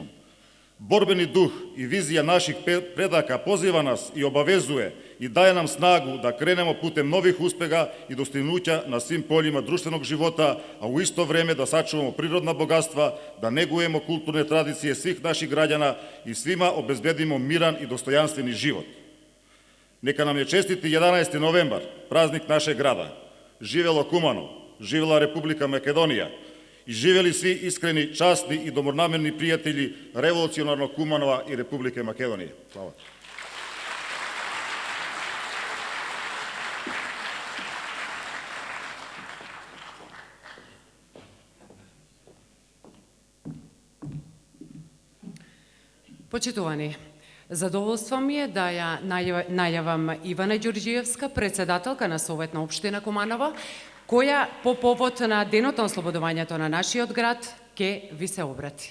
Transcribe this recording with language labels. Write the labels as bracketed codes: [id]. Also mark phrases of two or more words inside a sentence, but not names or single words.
[sr] Borbeni duh i vizija naših predaka poziva nas i obavezuje i daje nam snagu da krenemo putem novih uspeha i dostignuća na svim poljima društvenog života, a u isto vreme da sačuvamo prirodna bogatstva, da negujemo kulturne tradicije svih naših građana i svima obezbedimo miran i dostojanstveni život. Neka nam je čestiti 11. novembar, praznik našeg grada. Živelo Kumanovo, živela Republika Makedonija i živeli svi iskreni, časni i dobronamerni prijatelji revolucionarnog Kumanova i Republike Makedonije. Hvala. [mk] Почитувани, задоволство ми е да ја најавам Ивана Ѓурѓиевска, председателка на Совет на општина Куманово, која по повод на денот на ослободувањето на нашиот град ќе ви се обрати.